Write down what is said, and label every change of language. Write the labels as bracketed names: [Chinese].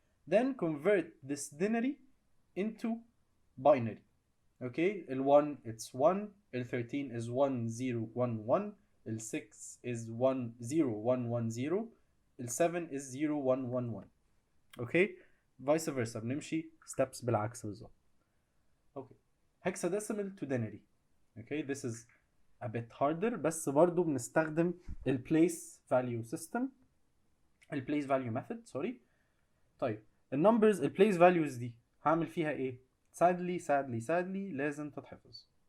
[English] then convert this denary into binary. okay ال1 it's 1, ال13 is 1 0 1 1, ال6 is 1 0 1 1 0, ال7 is 0 1 1 1. [Arabic] اوكي vice versa بنمشي steps بالعكس بالظبط. [English] Okay hexadecimal to denary. okay this is a bit harder [Arabic] بس برضو بنستخدم ال [English] place value system، ال place value method sorry. [Arabic] طيب النمبرز ال place values دي هعمل فيها ايه؟ sadly لازم تتحفظ.